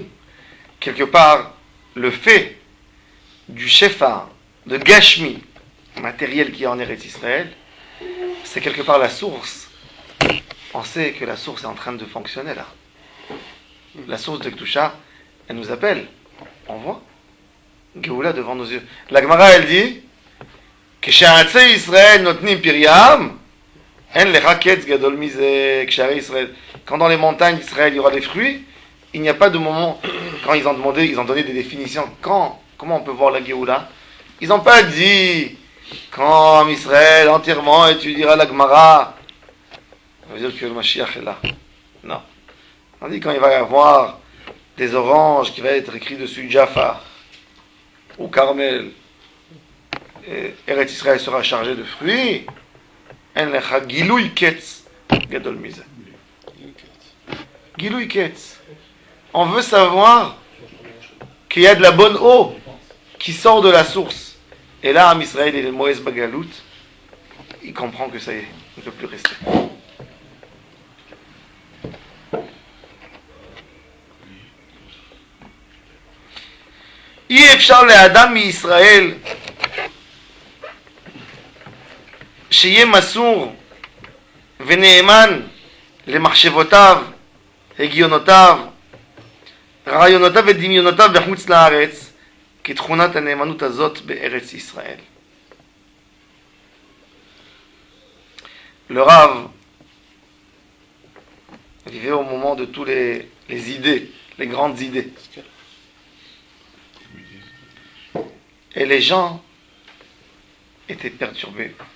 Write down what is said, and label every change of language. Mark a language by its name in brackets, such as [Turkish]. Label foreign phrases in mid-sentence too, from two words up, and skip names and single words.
[French] Quelque part, le fait du Shefa, de Gashmi, matériel qui est en Eretz Israël, c'est quelque part la source. On sait que la source est en train de fonctionner là. La source de Kedusha, elle nous appelle. On voit Géoula devant nos yeux. La Gemara, elle dit [Hebrew] כשעצי ישראל נותנים פריים, אין לך קץ גדול מזה. כשערי ישראל, [French] quand dans les montagnes d'Israël il y aura des fruits, il n'y a pas de moment, quand ils ont demandé, ils ont donné des définitions, comment on peut voir la Géoula, ils n'ont pas dit quand Israël entièrement étudiera la Gemara, ça veut dire que le Mashiach est là. Non. On dit quand il va y avoir des oranges qui va être écrit dessus Jaffa ou Carmel, Eretz Israël sera chargé de fruits. [Hebrew] אין לך גילוי קץ גדול מזה. גילוי קץ. [French] On veut savoir qu'il y a de la bonne eau qui sort de la source. Et là, Am Israël et le Moïse Bagalout, il comprend que ça y est, il ne peut plus rester. [Hebrew] אי אפשר לאדם מישראל שיהיה מסור ונאמן למחשבותיו, הגיונותיו, רעיונותיו ודמיונותיו בחוץ לארץ, כתכונת הנאמנות הזאת בארץ ישראל. [French] Le Rav vivait au moment de tous les idées, les grandes idées. Et les gens étaient perturbés.